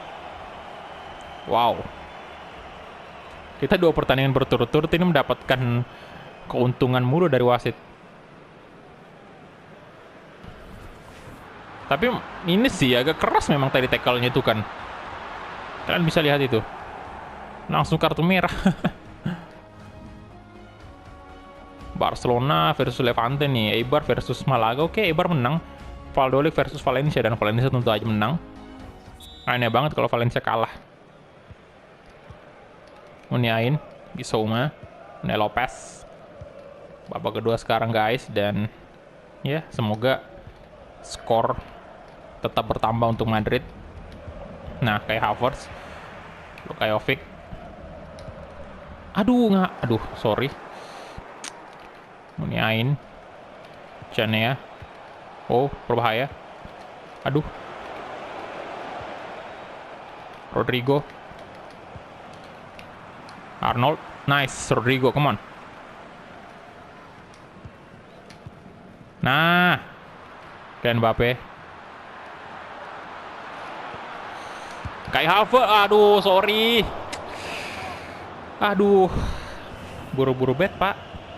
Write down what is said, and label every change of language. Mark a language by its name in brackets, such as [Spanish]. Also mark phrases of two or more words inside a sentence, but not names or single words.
[Indonesian] Wow, kita 2 pertandingan berturut-turut ini mendapatkan keuntungan mulu dari wasit. Tapi ini sih agak keras memang tadi tackle-nya itu kan. Kalian bisa lihat itu, langsung kartu merah. Barcelona versus Levante nih, Eibar versus Malaga. Oke, Eibar menang. Valladolid versus Valencia, dan Valencia tentu aja menang. Aneh banget kalau Valencia kalah. Muniain, Bissouma, Unai Lopez. Babak kedua sekarang guys, dan ya semoga skor tetap bertambah untuk Madrid. Nah, kayak Havertz, Luka Jovic. Aduh, sorry. Muniain, Janea. Oh, berbahaya. Aduh. Rodrigo. [English] Arnold. Nice, Rodrigo, come on. [Indonesian] Nah. Kylian Mbappe. Kai Havertz. Aduh, sorry. Aduh. Buru-buru bet, Pak.